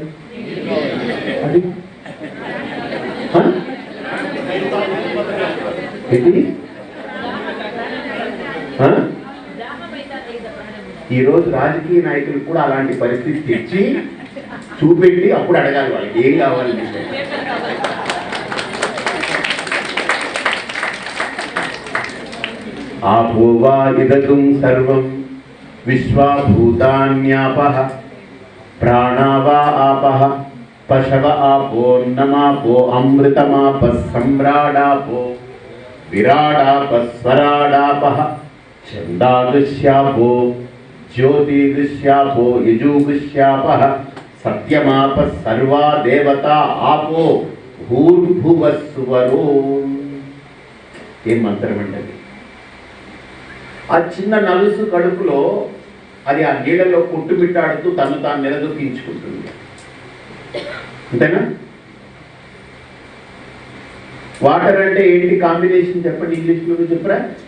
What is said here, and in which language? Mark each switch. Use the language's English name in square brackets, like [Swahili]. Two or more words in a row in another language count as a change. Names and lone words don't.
[Telugu] అది ఈరోజు రాజకీయ నాయకులు కూడా అలాంటి పరిస్థితి తెచ్చి చూపెట్టి అప్పుడు అడగాలి వాళ్ళకి ఏం కావాలని. [Sanskrit] आपो वा इदगुं सर्वं विश्वाभूतान्यापः प्राणा वा आपः पशव आपोर्नमापो अमृतमापः सम्राडापो विराडापः स्वराडापः छन्दागस्यापो ज्योतिगस्यापो यजुगस्यापः सत्यमापः सर्वा देवता आपो भूर्भुवस्सुवरो। [Telugu] ఏం మంత్రం అంటే ఆ చిన్న నలుసు కడుపులో అది ఆ నీళ్ళలో కొట్టుమిట్టాడుతూ తను తాను నిలదొక్కించుకుంటుంది. అంతేనా? వాటర్ అంటే ఏంటి కాంబినేషన్ చెప్పండి, ఇంగ్లీష్లో చెప్పరా?